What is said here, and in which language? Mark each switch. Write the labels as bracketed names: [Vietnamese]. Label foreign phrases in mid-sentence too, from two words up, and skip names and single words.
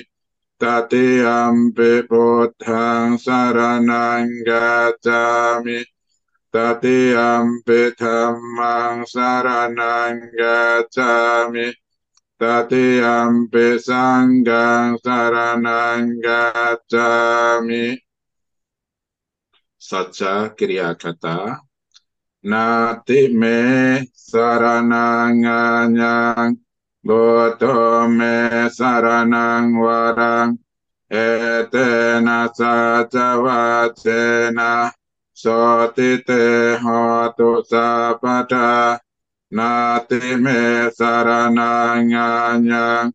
[Pali] Tatiyampi buddhang saranang gacchami. Tatiyampi dhammang saranang gacchami. Tatiyampi sanghang saranang gacchami. Saja kriya kata. Nati me saranang anyang, Buddha me saranang warang, etena saja wacena, soti te hotu sapada nati me saranang anyang